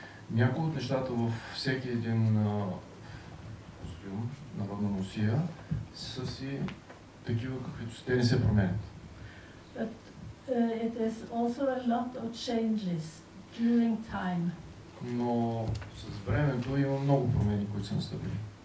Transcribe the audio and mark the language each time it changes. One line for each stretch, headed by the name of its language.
Bulgarian: Някои от нещата във всеки един костюм, народна носия, са си такива, каквито са. Те не се променят.
English: But it is also a lot of changes during time.
Bulgarian: Но с времето има много промени, които са настъпили.